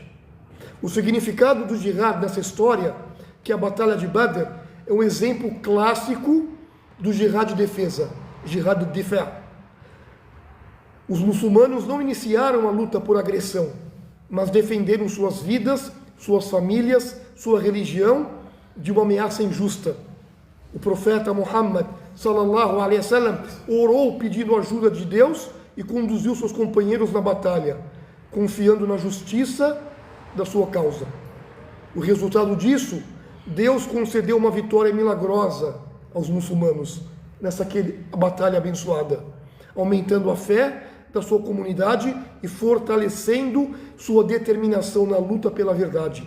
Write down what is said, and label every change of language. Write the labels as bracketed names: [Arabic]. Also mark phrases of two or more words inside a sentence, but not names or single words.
[Portuguese] O significado do jihad nessa história, que é a batalha de Badr, é um exemplo clássico do jihad de defesa, jihad de difa'. Os muçulmanos não iniciaram a luta por agressão, mas defenderam suas vidas, suas famílias, sua religião de uma ameaça injusta. O profeta Muhammad [Arabic] صلى الله عليه وسلم [Portuguese] orou pedindo ajuda de Deus e conduziu seus companheiros na batalha, confiando na justiça da sua causa. O resultado disso, Deus concedeu uma vitória milagrosa aos muçulmanos nessa batalha abençoada, aumentando a fé da sua comunidade e fortalecendo sua determinação na luta pela verdade.